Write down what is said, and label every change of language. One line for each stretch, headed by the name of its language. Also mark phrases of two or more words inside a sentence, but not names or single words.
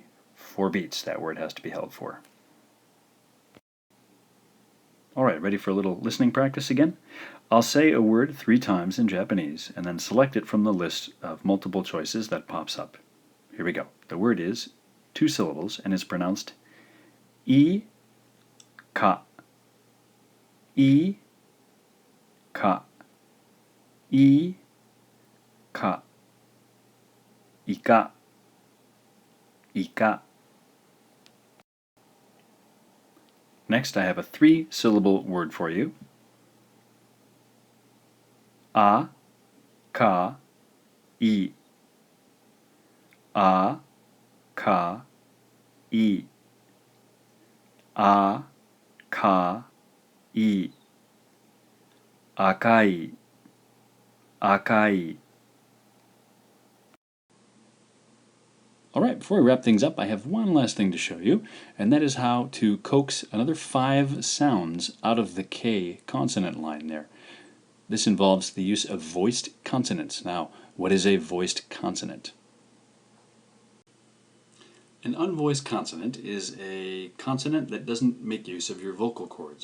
English: 4 beats that word has to be held for. All right, ready for a little listening practice again? I'll say a word 3 times in Japanese and then select it from the list of multiple choices that pops up. Here we go. The word is 2 syllables and is pronounced I, ka.
Japanese: い、か. い、か. いか。いか.
English: Next, I have a 3-syllable word for you.
Japanese: あ、か、い. あ、か, い、あ、か、い、赤い、赤い.
English: All right, before we wrap things up, I have one last thing to show you, and that is how to coax another 5 sounds out of the K consonant line there. This involves the use of voiced consonants. Now, what is a voiced consonant? An unvoiced consonant is a consonant that doesn't make use of your vocal cords.